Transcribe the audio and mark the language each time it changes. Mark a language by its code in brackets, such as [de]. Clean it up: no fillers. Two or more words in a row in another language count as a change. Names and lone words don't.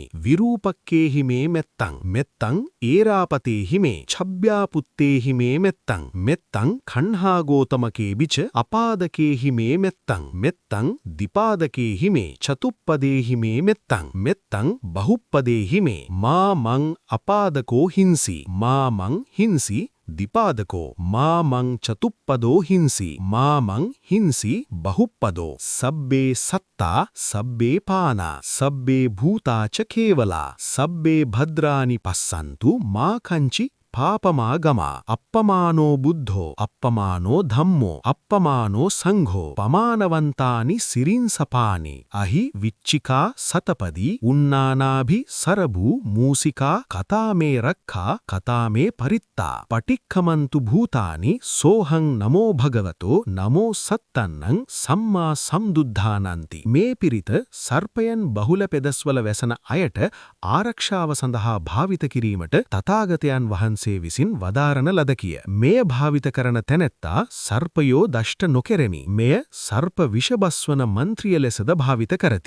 [pi] විරූපක්කේ හිමේ මෙත්තං මෙත්තං ඒරාපතේ හිමේ චබ්භ්‍යාපුත්තේ හිමේ මෙත්තං මෙත්තං කණ්හා ගෝතමකේ බිච අපාදකේ හිමේ මෙත්තං මෙත්තං දිපාදකේ හිමේ චතුප්පදේ හිමේ මෙත්තං මෙත්තං බහුප්පදේ හිමේ මා මං අපාදකෝ හිංසි මා මං හිංසි දිපාදකෝ මාමං චතුප්පදෝ හිංසි මාමං හිංසි බහුප්පදෝ. සබ්බේ සත්තා සබ්බේ පානා සබ්බේ භූතාච කේවලා සබ්බේ භද්‍රානි පස්සන්තු මා කංචි පාපමාගමා. අප්පමානෝ බුද්ධෝ අප්පමානෝ ධම්මෝ අප්පමානෝ සංඝෝ පමානවන්තානි සිරින්සපානි. අහි විච්චිකා සතපදී උන්නානාභි සරබූ මූසිකා කතාමේ රක්ඛා කතාමේ පරිත්තා පටික්කමන්තු භූතානි සෝහං නමෝ භගවතෝ නමෝ සත්තන්නං සම්මා සම්බුද්ධානන්ති. [si] මේ පිරිත සර්පයන් බහුල පෙදස්වල වැසෙන අයට ආරක්ෂාව සඳහා භාවිත කිරීමට තථාගතයන් වහන්සේ විසින් වදාරන ලදකිය. මෙය භාවිත කරන තැනැත්තා සර්පයෝ දෂ්ට නොකෙරෙමි. මෙය සර්ප විෂබස්වන මන්ත්‍රිය ලෙසද භාවිත කරති.